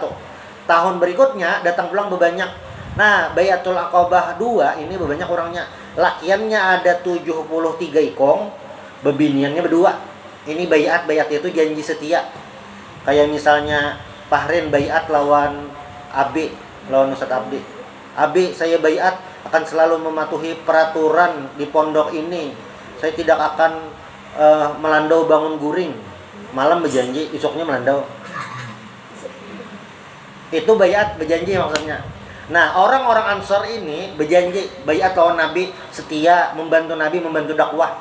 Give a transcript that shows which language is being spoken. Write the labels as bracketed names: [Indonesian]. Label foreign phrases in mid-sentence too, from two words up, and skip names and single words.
[Indonesian] Tahun berikutnya datang pulang berbanyak. Nah, Baitul Aqabah 2 ini berbanyak orangnya. [Banjar] Lakiannya ada 73 ikong, bebiniannya berdua. [Indonesian] Ini bayat itu janji setia. Kayak misalnya Fahrin bayat lawan Ustaz Abdi. Abi, saya bayat akan selalu mematuhi peraturan di pondok ini. Saya tidak akan [Banjar] melandau bangun guring. [Indonesian] Malam berjanji, esoknya melandau. Itu bayat berjanji maksudnya. Nah, orang-orang Ansar ini berjanji bayat lawan Nabi, setia membantu Nabi, membantu dakwah.